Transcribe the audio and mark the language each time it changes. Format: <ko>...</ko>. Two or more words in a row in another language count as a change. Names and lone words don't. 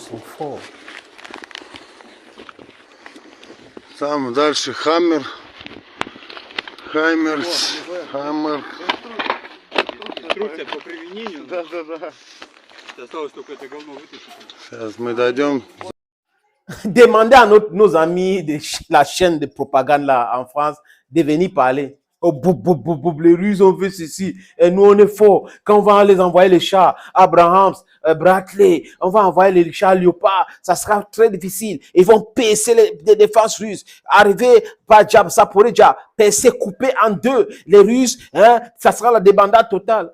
<ru>Там дальше Хаммер. Хаймерс. Хаммер. Инструкция по применению. Да. Осталось только это говно вытащить. Сейчас мы дойдем.</ru> <fr>Demandez à nos amis de la chaîne de propagande là en France de venir parler. Oh, les Russes ont fait ceci. Et nous, on est forts. Quand on va les envoyer les chars, Abrahams, Bradley, on va envoyer les chars Léopard, ça sera très difficile. Ils vont percer les défenses russes. Arriver par Zaporizhzhia, percer, couper en deux les Russes, hein, ça sera la débandade totale.</fr>